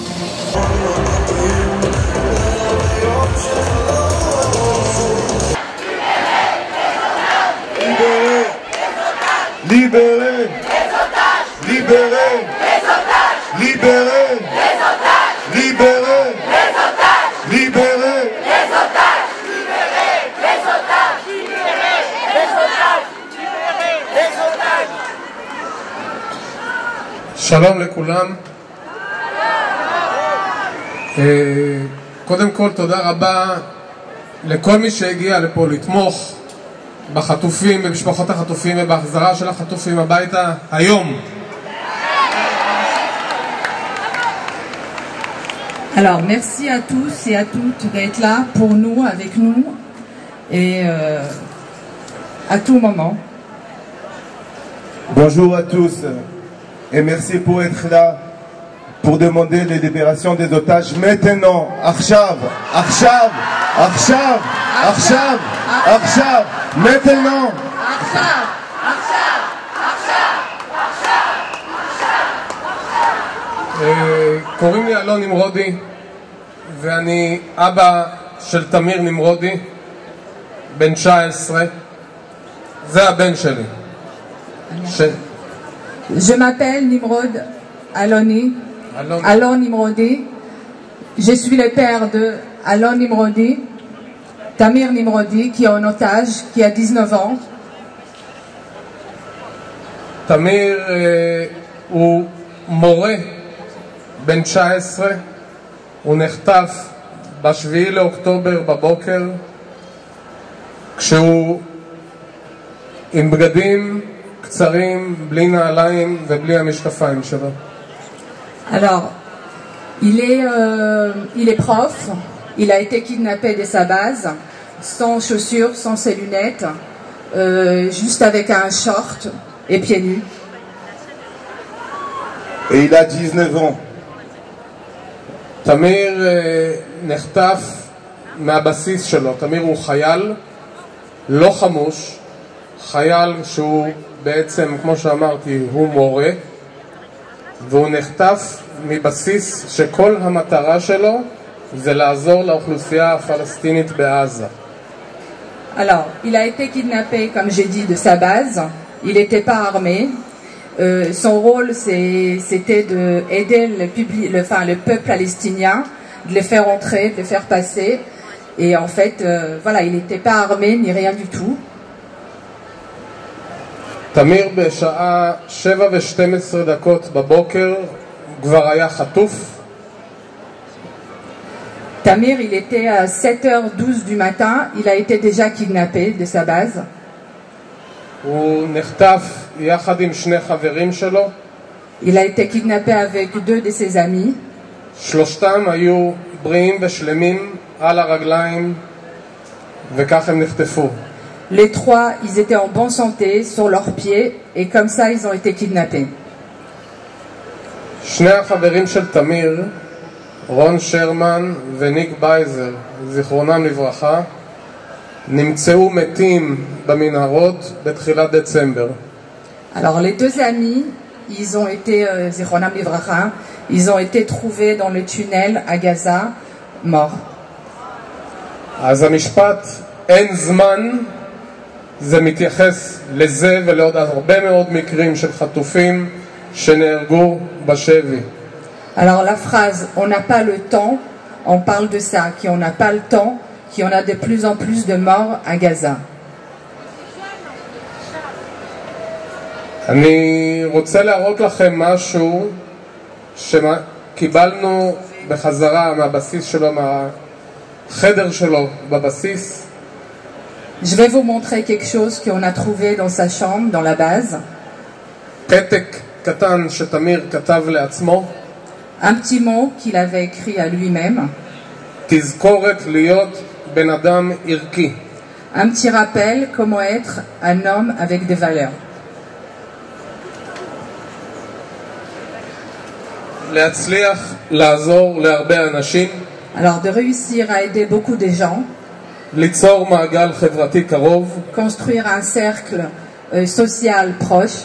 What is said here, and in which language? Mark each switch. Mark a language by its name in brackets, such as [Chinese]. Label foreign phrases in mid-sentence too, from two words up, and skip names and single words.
[French] Libérez les otages! Libérez les otages! Libérez les otages! Libérez les otages! Libérez les otages! Libérez les otages! Libérez les otages! Libérez les otages! [Hebrew] שלום לכולם. קודם כל תודה רבה לכל מי שהגיע לפה לתמוך בחטופים, במשפחות החטופים ובהחזרה של החטופים הביתה היום. [French] Alors merci à tous et à toutes d'être là pour nous, avec nous et à tout moment. Bonjour à tous et merci pour être là pour demander les libérations des otages maintenant. [Hebrew] עכשיו, עכשיו, עכשיו, עכשיו, עכשיו, maintenant. עכשיו, עכשיו, עכשיו, קוראים לי אלון נמרודי ואני אבא של תמיר נמרודי, בן 19. זה הבן שלי. [French] Je m'appelle Nimrod Aloni, Alon Nimrodi. Je suis le père de Alon Nimrodi, Tamir Nimrodi, qui est en otage, qui a 19 ans. [Hebrew] תמיר הוא מורה בן 19, הוא נחטף ב7 לאוקטובר בבוקר כשהוא עם בגדים קצרים, בלי נעליים ובלי המשקפיים שלו. [French] Alors, il est prof, il a été kidnappé de sa base, sans chaussures, sans ses lunettes, juste avec un short et pieds nus. Et il a 19 ans. [Hebrew] תמיר נחטף מהבסיס שלו. תמיר הוא חייל לא חמוש, חייל שהוא בעצם, כמו שאמרתי, הוא מורה, והוא נחטף מבסיס שכל המטרה שלו זה לעזור לאוכלוסייה הפלסטינית בעזה. [French] Alors, il a été kidnappé, comme j'ai dit, de sa base. Il n'était pas armé. Son rôle, c'était d'aider le peuple palestinien, de les faire entrer, de les faire passer. Et en fait, voilà, il n'était pas armé ni rien du tout. [Hebrew] תמיר בשעה 7:12 בבוקר כבר היה חטוף. [French] Tamir, il était à 7h12 du matin, il a été déjà kidnappé de sa base. [Hebrew] הוא נחטף יחד עם שני חברים שלו. [French] Il a été kidnappé avec deux de ses amis. [Hebrew] שלושתם היו בריאים ושלמים על הרגליים וכך הם נחטפו. [French] Les trois, ils étaient en bonne santé, sur leurs pieds, et comme ça, ils ont été kidnappés. [Hebrew] שני החברים של תמיר, רון שרמן וניק בייזר, זיכרונם לברכה, נמצאו מתים במנהרות בתחילת דצמבר. [French] Alors les deux amis, ils ont été, [Hebrew] זכרונם לברכה, [French] ils ont été trouvés dans le tunnel à Gaza, morts. [Hebrew] אז המשפט אין זמן, זה מתייחס לזה ולעוד הרבה מאוד מקרים של חטופים שנהרגו בשבי. [French] Alors la phrase on n'a pas le temps, on parle de ça, qu'on n'a pas le temps, qu'il y en a de plus en plus de morts à Gaza. [Hebrew] אני רוצה להראות לכם משהו שקיבלנו בחזרה מהבסיס שלו, בחדר שלו בבסיס. [French] Je vais vous montrer quelque chose qu'on a trouvé dans sa chambre, dans la base. [Hebrew] פתק קטן שתמיר כתב לעצמו. [French] Un petit mot qu'il avait écrit à lui-même. [Hebrew] תזכורת להיות בן אדם ערכי. [French] Un petit rappel comment être un homme avec des valeurs. [Hebrew] להצליח לעזור להרבה אנשים. [French] Alors de réussir à aider beaucoup de gens. [Hebrew] ליצור מעגל חברתי קרוב. [French] Construire un cercle social proche.